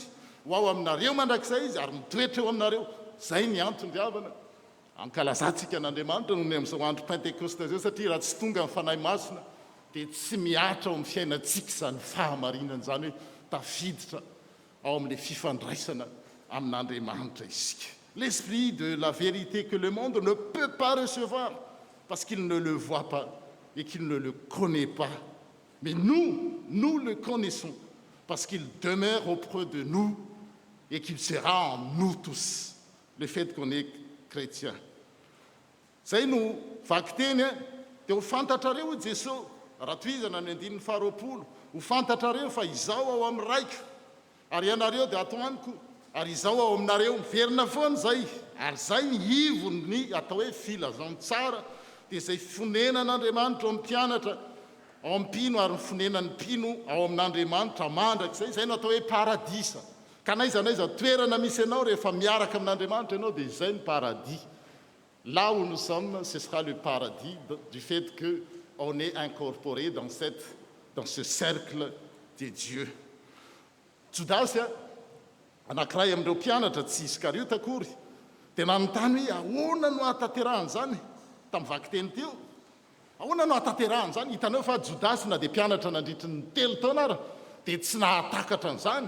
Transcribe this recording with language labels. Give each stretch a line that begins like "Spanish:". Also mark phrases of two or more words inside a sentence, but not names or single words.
Malagasy: Ho ao aminareo mandrakizay izy ary mitoetra eo aminareo. Zay ny antony-diavana ankalazantsika an'Andriamanitra noho ny amin'izao andro Pentekosta zao, satria raha tsy tonga amin'ny fanahy masina dia tsy miatra ao amin'ny fiainantsika izany fahamarinana izany hoe tafiditra ao amin'ilay fifandraisana amin'Andriamanitra isika.
French: L'esprit de la vérité que le monde ne peut pas recevoir parce qu'il ne le voit pas et qu'il ne le connaît pas. Mais nous le connaissons parce qu'il demeure auprès de nous et qu'il sera en nous tous, le fait qu'on est chrétien.
Malagasy: Zay no vaky teny dia ho fantatrareo Jesosy raha toizana ny 2:20 ho fantatrareo fa izaho ao amin'ny raiko ary ianareo dia ato amiko ary izaho ao aminareo. Miverina foana zay ary zay ny ivony atao hoe filazantsara dia zay fonenan'Andriamanitra ao amin'ny mpianatra ao amin'ny mpino ary ny fonenan'ny mpino ao amin'Andriamanitra mandrakizay. Zay no atao hoe paradisa. Ka naiza toerana misy ianao rehefa miaraka amin'Andriamanitra ianao dia izay ny paradis.
French: Là où nous sommes, ce sera le paradis du fait qu'on est incorporé dans ce cercle de Dieu.
Malagasy: Jodasy anankiray amin'ireo mpianatra tsy Iskariota akory dia nanontany hoe ahoana no ahatanterahany zany tamin'ny vaky teny teo. Ahoana no ahatanterahany zany? Hitanao fa Jodasy na dia mpianatra nandritry ny 3 taona ara dia tsy nahatakatra an'izany.